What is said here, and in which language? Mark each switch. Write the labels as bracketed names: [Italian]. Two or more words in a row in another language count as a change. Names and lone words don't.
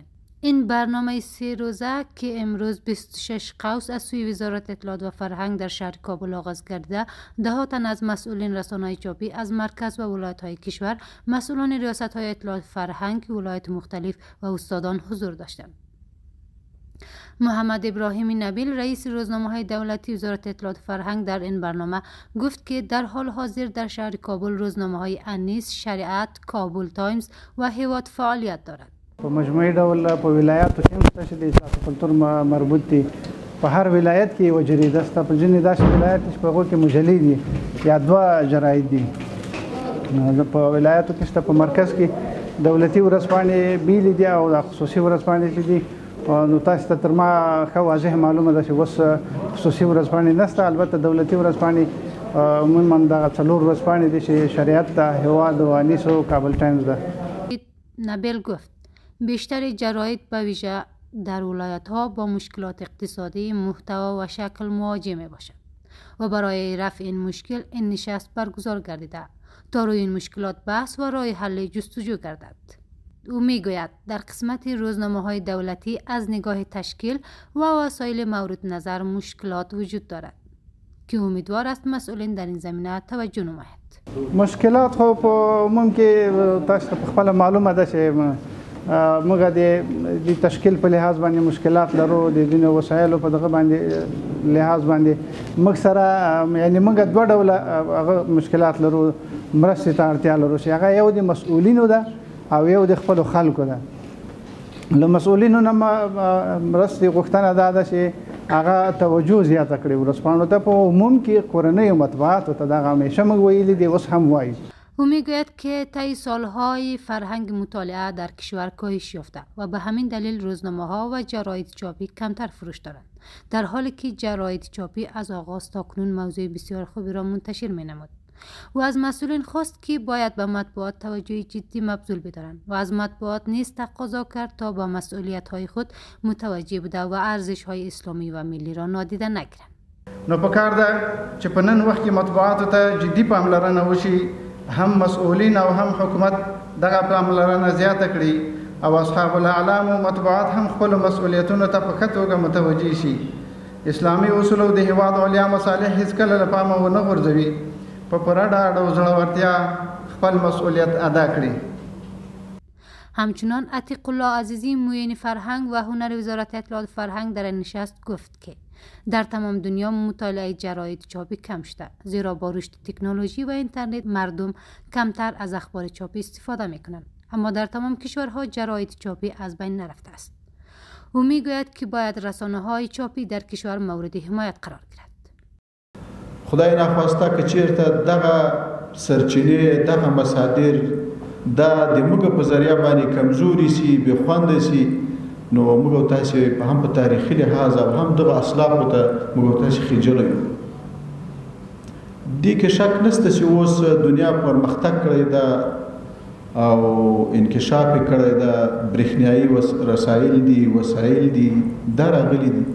[Persian] این برنامه 3 روزه که امروز 26 قوس از سوی وزارت اطلاعات و فرهنگ در شهر کابل آغاز گردیده، ده تن از مسئولین رسانه‌های چاپی از مرکز و ولایت‌های کشور، مسئولان ریاست‌های اطلاعات و فرهنگ ولایت مختلف و استادان حضور داشتند. محمد ابراهیمی نبیل رئیس روزنامه‌های دولتی وزارت اطلاعات و فرهنگ در این برنامه گفت که در حال حاضر در شهر کابل روزنامه‌های انیس، شریعت، کابل تایمز و هیواد فعالیت دارد. [Pashto] په مجموعي ډول په ولایاتو کې هم شته چې د اصلاح کلتور مربوط دي. په هر ولایت کې یوه جریده شته، په ځینې داسې ولایت چې په هغو کې مجلې دي یا 2 جراید دي. په ولایاتو کې شته، په مرکز کې دولتي ورځپاڼې بیلې دي او د خصوصي ورځپاڼې چې دي. نو تاسو ته تر ما ښه واضح معلومه ده چې اوس خصوصي ورځپاڼې نشته، البته دولتي ورځپاڼې عموما دغه 4 ورځپاڼې دي چې شریعت ده، هیواد و انیس و کابل تایمز ده. [Persian] نبیل گفت بیشتر جراید به ویژه در ولایت ها با مشکلات اقتصادی، محتوا و شکل مواجه می باشد و برای رفع این مشکل این نشست برگزار گردیده تا روی این مشکلات بحث و راه حل جستجو گردد. او می گوید در قسمت روزنامه های دولتی از نگاه تشکیل و وسایل مورد نظر مشکلات وجود دارد که امیدوار است مسئولین در این زمینه توجه نماید. [Pashto] مشکلات خو په عموم کې تاسو په خپل معلومه ده چې موږ د تشکیل په لحاظ باندې مشکلات لرو، د ځینو وسایلو په دغه باندې لحاظ باندې موږ سره یعنې موږ 2 ډوله هغه مشکلات لرو، مرستې ته اړتیا لرو چې هغه یو د مسؤلینو ده او یو د خپلو خلکو ده. له مسؤلینو نه مرستې غوښتنه دا ده چې هغه توجه زیاته کړي ورځپاڼو ته، په عموم کې کورنیو مطبوعاتو ته دغه همیشه موږ ویلي دي، اوس هم وایو. [Persian] او میگوید که طی سالهای فرهنگ مطالعه در کشور کاهش یافته و به همین دلیل روزنامه‌ها و جراید چاپی کمتر فروش دارند، در حالی که جراید چاپی از آغاز تا کنون موضوع بسیار خوبی را منتشر می‌نمود. و از مسئولین خواست که باید به مطبوعات توجه جدی مبذول بدارند و از مطبوعات نیز تقاضا کرد تا به مسئولیت‌های خود متوجه بوده و ارزش‌های اسلامی و ملی را نادیده نگیرند. [Pashto] نو پکار ده چې په نن وخت کې مطبوعاتو ته جدي پاملرنه وشي، هم مسؤولین او هم حکومت دغه پاملرنه زیاته کړي او [Arabic] اصحاب الاعلام [Pashto] او مطبوعات هم خپل مسؤلیتونو ته په ښه توګه متوجه شي. اسلامي اصول او د هیواد علیا مصالح هیڅکله له پامه ونه غورځوي، په پوره ډاډ او زړورتیا خپل مسئولیت ادا کړي. [Persian] همچنان عتیق الله عزیزی معین فرهنگ و هنر وزارت اطلاعات و فرهنگ در نشست گفت که در تمام دنیا مطالعه جراید چاپی کم شده، زیرا با رشد تکنولوژی و اینترنت مردم کمتر از اخبار چاپی استفاده میکنند، اما در تمام کشورها جراید چاپی از بین نرفته است. او میگوید که باید رسانه‌های چاپی در کشور مورد حمایت قرار گیرد. [Pashto] خدای نخواسته که چیرته دغه سرچینې، دغه مصادر دا د موږ په ذریعه باندې کمزوري سي، بې خونده سي، نو موږ تاسې هم په تاریخي لحاظ او هم دغه اصلاحو ته موږ تاسې خجله یو. دې کې شک نشته چې اوس دنیا پرمختګ کړی ده او انکشاف یې کړی ده، برېښنایي رسایل دي، وسایل دي، دا راغلي دي.